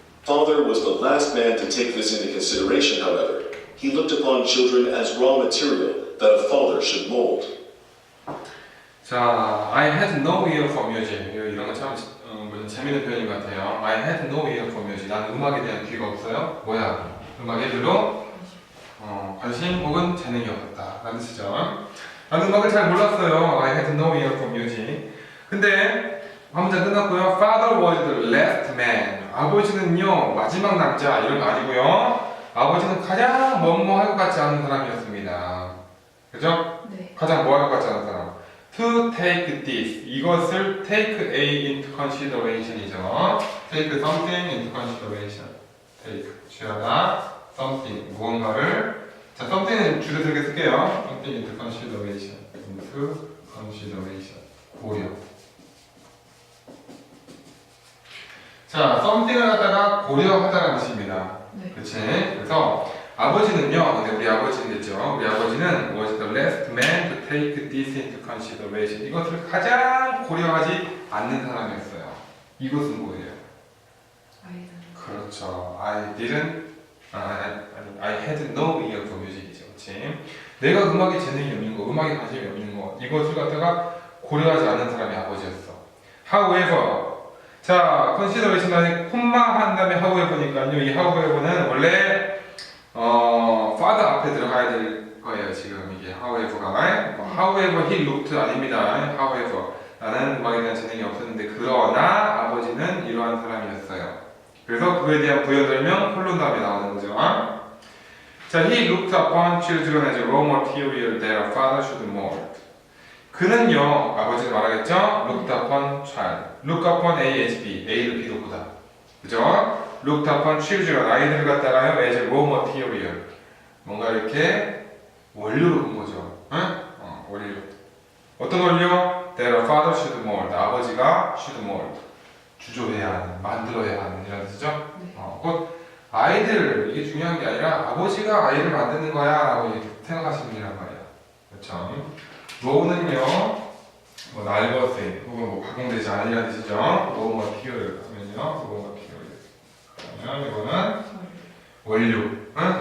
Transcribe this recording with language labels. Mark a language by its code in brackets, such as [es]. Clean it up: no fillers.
[en] Father was the last man to take this into consideration, however. He looked upon children as raw material that a father should mold. 자, I had no ear for music. [ko] 이런 거 참 재밌는 표현인 것 같아요. [en] I had no ear for music. [ko] 난 음악에 대한 귀가 없어요. 뭐야? 음악에 별로 관심 혹은 재능이 없었다. 라는 뜻이죠. 나는 음악을 잘 몰랐어요. [en] I had no ear for music. [ko] 근데 한 문장 끝났고요. [en] Father was the last man. [ko] 아버지는요 마지막 남자 이런 거 아니고요. 아버지는 가장 뭐뭐 할 것 같지 않은 사람이었습니다. 그죠? 네. 가장 뭐 할 것 같지 않은 사람. [en] To take this. [ko] 이것을 [en] take A into consideration이죠. Take something into consideration. Take. [ko] 취하다. [en] Something. [ko] 무언가를. 자, something은 줄여들게 쓸게요. [en] Something into consideration. Into consideration. 고려. [ko] 자, something을 갖다가 고려하다라는 뜻입니다. 네. 그치? 그래서 아버지는요, 근데 우리 아버지는 됐죠. 우리 아버지는 [en] was the last man to take this into consideration. [ko] 이것을 가장 고려하지 않는 사람이었어요. 이것은 뭐예요? 아이는 그렇죠. [en] I had no ear for music이죠. [ko] 그치? 내가 음악에 재능이 없는 거, 음악에 관심이 없는 거, 이것을 갖다가 고려하지 않는 사람이 아버지였어. However, 자, consideration 안에 콤마 한 다음에 however니까요. 이 however는 원래 father 앞에 들어가야 될 거예요. 지금 이게 however가 [en] however he looked [ko] 아닙니다. however 나는 음악에 대한 재능이 없었는데 그러나 아버지는 이러한 사람이었어요. 그래서 그에 대한 부여설명 콜론 다음에 나오는 거죠. [en] 자, he looked upon children as raw material that a father should mold. [ko] 그는요, 아버지가 말하겠죠? [en] looked upon child. look upon A as B. [ko] A를 B로 보다. 그죠? [en] looked upon children. [ko] 아이들을 갖다가요, [en] as raw material. [ko] 뭔가 이렇게 원료로 본 거죠. 응? 원료. 어떤 원료? [en] that a father should mold. [ko] 아버지가 [en] should mold. [ko] 주조해야 하는, 만들어야 하는 이런 뜻이죠? 네. 곧 아이들, 이게 중요한 게 아니라 아버지가 아이를 만드는 거야 라고 생각하시는 이란 말이에요. 그렇죠? 로우는요, 뭐 날것에 혹은 뭐 가공되지 않으라는 뜻이죠. 로우 머티리얼 하면요, 로우 머티리얼. 그러면 이거는 원료, 응?